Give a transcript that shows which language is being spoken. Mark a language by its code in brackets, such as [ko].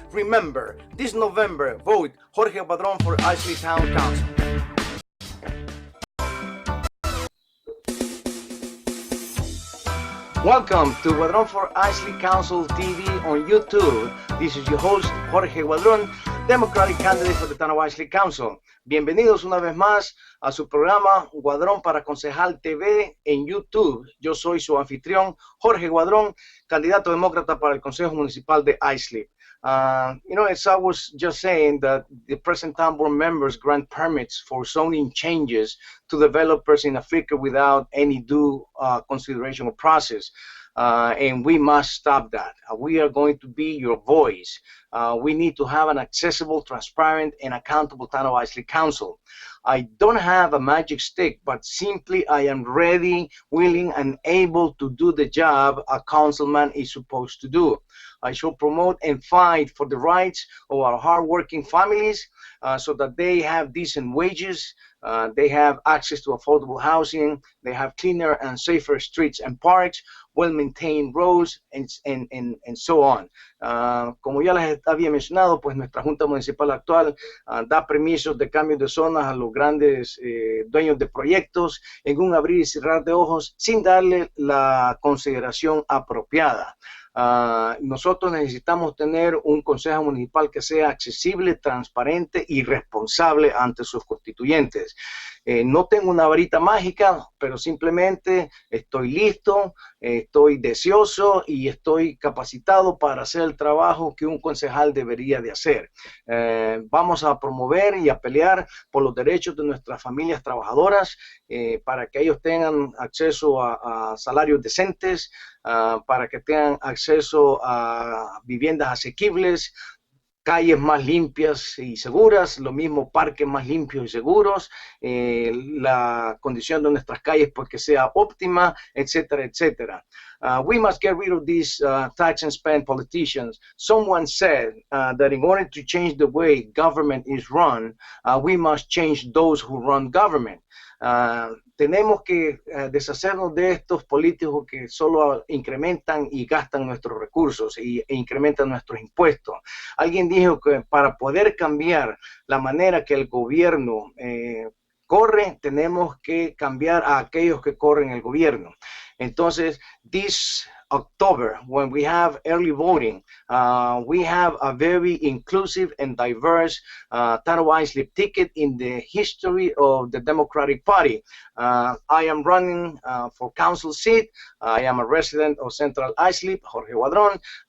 [en] Remember, this November, vote Jorge Guadron for Islip Town Council. Welcome to Guadron for Islip Council TV on YouTube. This is your host, Jorge Guadron, Democratic candidate for the town of Islip Council. [es] Bienvenidos una vez más a su programa Guadron para Concejal TV en YouTube. Yo soy su anfitrión, Jorge Guadron, candidato demócrata para el Consejo Municipal de Islip. [en] As I was just saying, that the present town board members grant permits for zoning changes to developers in Africa without any due consideration or process. And we must stop that. We are going to be your voice. We need to have an accessible, transparent, and accountable town of Islip Council. I don't have a magic stick, but simply I am ready, willing, and able to do the job a councilman is supposed to do. I shall promote and fight for the rights of our hardworking families so that they have decent wages, they have access to affordable housing, they have cleaner and safer streets and parks, well-maintained roads, and so on. [es] Como ya les había mencionado, pues nuestra Junta Municipal actual da permisos de cambios de zonas a los grandes dueños de proyectos en un abrir y cerrar de ojos sin darle la consideración apropiada. Nosotros necesitamos tener un consejo municipal que sea accesible, transparente y responsable ante sus constituyentes. No tengo una varita mágica, pero simplemente estoy listo, estoy deseoso y estoy capacitado para hacer el trabajo que un concejal debería de hacer. Vamos a promover y a pelear por los derechos de nuestras familias trabajadoras para que ellos tengan acceso a salarios decentes, para que tengan acceso a viviendas asequibles, calles más limpias y seguras, lo mismo parques más limpios y seguros, la condición de nuestras calles pues que sea óptima, etcétera, etcétera. [en] We must get rid of these tax and spend politicians. Someone said that in order to change the way government is run, we must change those who run government. [es] Tenemos que deshacernos de estos políticos que solo incrementan y gastan nuestros recursos e incrementan nuestros impuestos. Alguien dijo que para poder cambiar la manera que el gobierno corre, tenemos que cambiar a aquellos que corren el gobierno. Entonces, [en] this October, when we have early voting, we have a very inclusive and diverse Tanoa Islip ticket in the history of the Democratic Party. I am running for council seat. I am a resident of Central Islip, Jorge Guadron.